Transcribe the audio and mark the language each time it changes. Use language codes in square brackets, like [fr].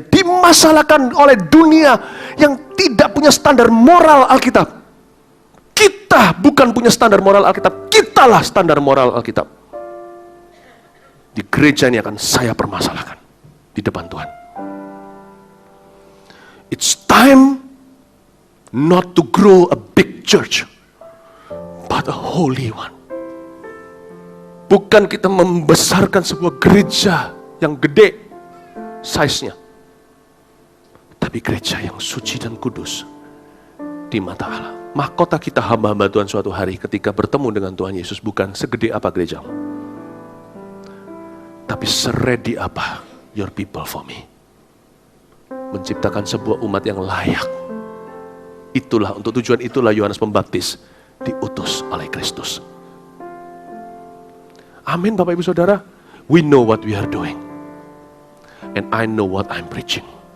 [id] Dimasalahkan oleh dunia yang tidak punya standar moral Alkitab. Kita bukan punya standar moral Alkitab, kitalah standar moral Alkitab. Di gereja ini akan saya permasalahkan di depan Tuhan. [en] It's time not to grow a big church, but a holy one. [id] Bukan kita membesarkan sebuah gereja yang gede size-nya, tapi gereja yang suci dan kudus di mata Allah. Mahkota kita hamba-hamba Tuhan suatu hari ketika bertemu dengan Tuhan Yesus bukan segede apa gerejamu, tapi seredi apa [en] your people for me. [id] Menciptakan sebuah umat yang layak. Itulah, untuk tujuan itulah Yohanes Pembaptis diutus oleh Kristus. Amin Bapak Ibu Saudara. [en] We know what we are doing. And I know what I'm preaching.